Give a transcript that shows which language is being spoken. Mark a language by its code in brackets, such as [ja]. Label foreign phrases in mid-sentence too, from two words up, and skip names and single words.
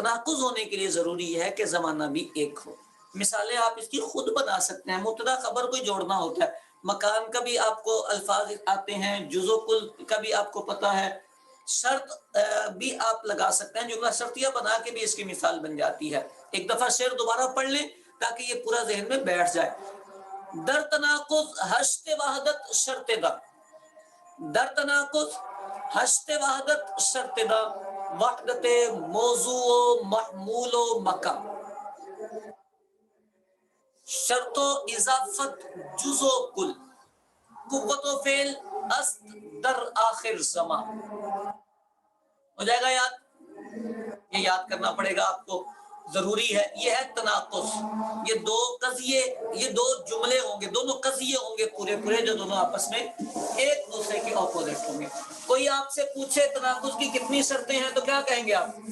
[ur] تناقض ہونے کے لیے ضروری ہے کہ زمانہ بھی ایک ہو. مثالیں آپ اس کی خود بنا سکتے ہیں. مبتدا خبر کوئی جوڑنا ہوتا ہے، مکان کا بھی آپ کو الفاظ آتے ہیں، جز و کل کا بھی آپ کو پتا ہے، شرط بھی آپ لگا سکتے ہیں، جملہ شرطیہ بنا کے بھی اس کی مثال بن جاتی ہے. ایک دفعہ شعر دوبارہ پڑھ لیں تاکہ یہ پورا ذہن میں بیٹھ جائے. [fa] در تناقض حشت وحدت شرط دا، در تناقض حشت وحدت شرط دا، وحدت موضوع و محمول و مکہ، شرط و اضافت جز و کل، قوت و فعل است در آخر زمان. [ur] ہو جائے گا یاد؟ یہ یاد کرنا پڑے گا آپ کو، ضروری ہے. یہ ہے تناقض. یہ دو قضیے، یہ دو جملے ہوں گے، دونوں قضیے ہوں گے پورے پورے جو دونوں آپس میں ایک دوسرے کے اپوزٹ ہوں گے. کوئی آپ سے پوچھے تناقض کی کتنی شرطیں ہیں تو کیا کہیں گے آپ؟